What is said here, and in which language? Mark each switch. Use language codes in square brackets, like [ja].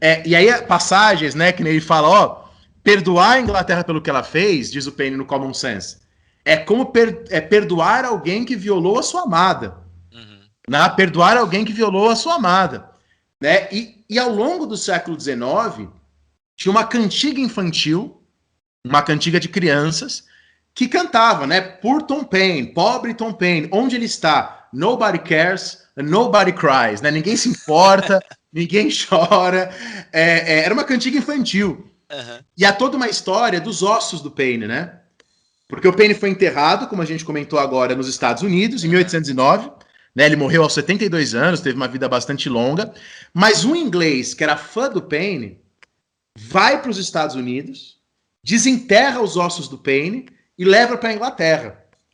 [pt] E aí, passagens, né, que ele fala, ó, perdoar a Inglaterra pelo que ela fez, diz o Paine no Common Sense, é como perdoar alguém que violou a sua amada. Né? Perdoar alguém que violou a sua amada. Né? E ao longo do século XIX, tinha uma cantiga infantil, uma cantiga de crianças, que cantava, né? Por Tom Paine, pobre Tom Paine, onde ele está? [en] Nobody cares, nobody cries, né? [pt] Ninguém se importa, ninguém chora. Era uma cantiga infantil. E há toda uma história dos ossos do Paine, né? Porque o Paine foi enterrado, como a gente comentou agora, nos Estados Unidos, em 1809. Né? Ele morreu aos 72 anos, teve uma vida bastante longa. Mas um inglês que era fã do Paine vai para os Estados Unidos, desenterra os ossos do Paine e leva para a Inglaterra.